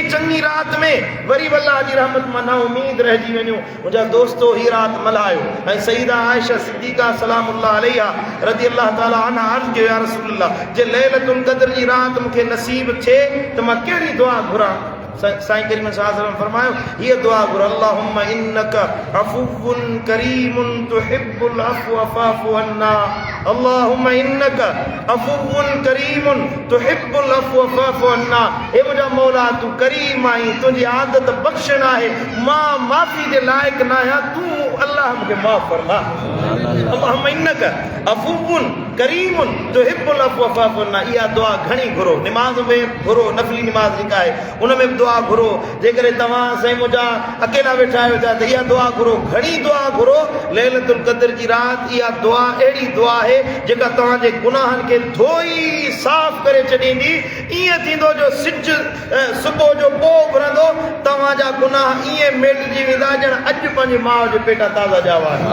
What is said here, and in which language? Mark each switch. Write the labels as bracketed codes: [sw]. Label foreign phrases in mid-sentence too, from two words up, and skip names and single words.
[sd] चङी राति में वरी बि अल्लाह जी रहमत मां ना उमीद रहिजी वञूं मुंहिंजा दोस्तो हीअ राति मल्हायो ऐं सईदा आयशा सिद्दीक़ा [ar] سلام الله عليها رضي الله تعالى عنها [sd] अर्ज़ कयो [ar] يا رسول الله [sd] जे लैलतुल क़द्र जी राति मूंखे नसीब थिए त मां कहिड़ी दुआ घुरां साईं करीम [ar] صلى الله عليه وسلم [sd] फरमायो हीअ दुआ घुर [ar] اللهم إنك عفو كريم تحب العفو فاعف عنا اللهم إنك عفو كريم تحب العفو فاعف عنا [sd] हे मुंहिंजा मौला तूं करीम आहीं तुंहिंजी आदत बख़्शण आहे मां माफ़ी जे लाइक़ न आहियां तूं अल्लाह मूंखे माफ़ फरमा [ar] اللهم إنك عفو كريم تحب العفو فاعف عنا [sd] इहा दुआ घणी घुरो निमाज़ में घुरो नफ़ली निमाज़ जेका आहे उन में दुआ घुरो जेकॾहिं तव्हां साईं मुंहिंजा अकेला वेठा आहियो था त इहा दुआ घुरो घणी दुआ घुरो लैलतुल क़द्र जी राति इहा दुआ अहिड़ी दुआ आहे जेका तव्हांजे गुनाहनि खे धोई साफ़ करे छॾींदी ईअं थींदो जो सिज सुबुह जो पोइ उभरंदो तव्हांजा गुनाह ईअं मेटिजी वेंदा ॼण अॼु पंहिंजे माउ जे पेटा ताज़ा ॼावा